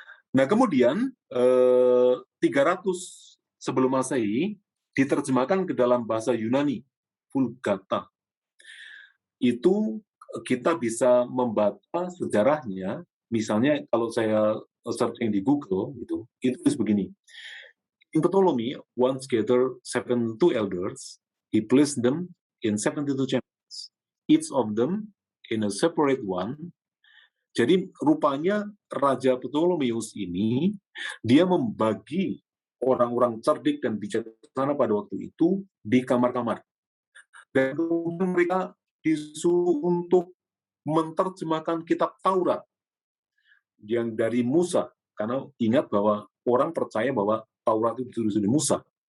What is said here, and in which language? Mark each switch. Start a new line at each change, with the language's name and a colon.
Indonesian: Nah, kemudian 300 sebelum Masehi diterjemahkan ke dalam bahasa Yunani, Vulgata. Itu kita bisa membaca sejarahnya, misalnya kalau saya searching di Google, itu begini.
English: In Ptolemy, once gathered 72 elders, he placed them in 72 chambers, each of them in a separate one.
Indonesian: Jadi rupanya Raja Ptolemeus ini, dia membagi orang-orang cerdik dan bijaksana pada waktu itu di kamar-kamar. Dan kemudian mereka disuruh untuk menerjemahkan kitab Taurat yang dari Musa, karena ingat bahwa orang percaya bahwa Taurat itu ditulis oleh Musa.